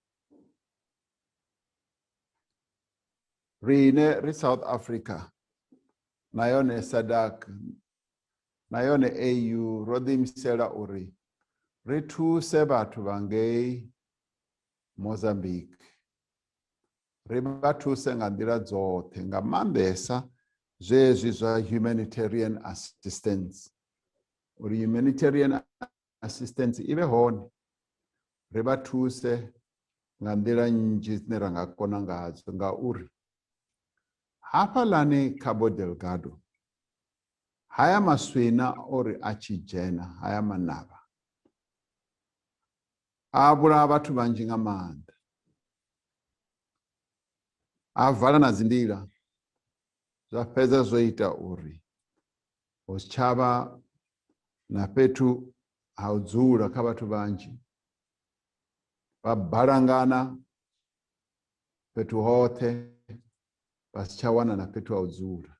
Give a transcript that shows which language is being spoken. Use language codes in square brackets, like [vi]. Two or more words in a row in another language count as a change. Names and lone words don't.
[ve] Rine ri South Africa na yone SADC na yone AU ro ḓiimisela uri ri thuse vhathu vha ngei Mozambique, ri vha thuse nga nḓila dzoṱhe, nga maanḓesa zwezwi zwa [en] humanitarian assistance. [ve] Uri [en] humanitarian assistance [ve] ive hone, ri vha thuse nga nḓila nnzhi dzine ra nga kona ngadzo, ngauri hafhaḽani Cabo Delgado haya maswina ori a tshi dzhena, haya manavha a vhulaha vhathu vhanzhi nga maanḓa, a vala na dzi nḓila, zwa fhedza zwo ita uri hu si tshavha na fhethu ha u dzula kha vhathu vhanzhi, vha balangana fhethu hoṱhe, vha si tsha wana na fhethu ha u dzula.